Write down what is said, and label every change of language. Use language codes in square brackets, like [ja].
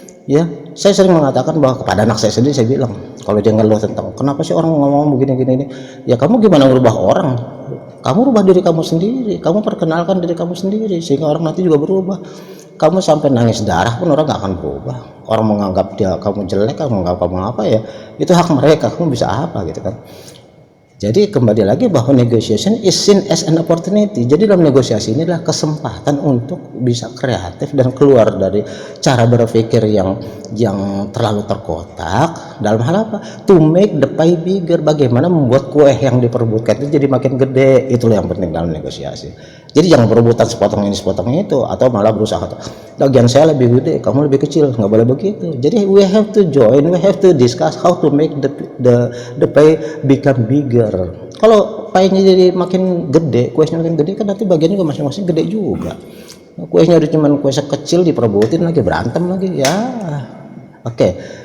[id] Ya, saya sering mengatakan bahwa kepada anak saya sendiri saya bilang, kalau dia ngeluh tentang kenapa sih orang ngomong begini, ya kamu gimana merubah orang? Kamu rubah diri kamu sendiri, kamu perkenalkan diri kamu sendiri sehingga orang nanti juga berubah. Kamu sampai nangis darah pun orang gak akan berubah. Orang menganggap dia kamu jelek, kamu menganggap kamu apa ya, itu hak mereka, kamu bisa apa gitu kan. Jadi kembali lagi bahwa [en] negotiation is seen as an opportunity. [id] Jadi dalam negosiasi ini adalah kesempatan untuk bisa kreatif dan keluar dari cara berpikir yang terlalu terkotak. Dalam hal apa? [en] To make the pie bigger. [id] Bagaimana membuat kue yang diperebutkan itu jadi makin gede. Itulah yang penting dalam negosiasi. Jadi jangan perebutan sepotong ini sepotong itu, atau malah berusaha bagian saya lebih gede, kamu lebih kecil. Nggak boleh begitu. Jadi [en] we have to join, we have to discuss how to make the pie become bigger. [id] Kalau pie-nya jadi makin gede, kuenya makin gede kan nanti bagiannya juga masing-masing gede juga. Kuenya udah cuman kue sekecil diperebutin lagi, berantem lagi ya. Oke.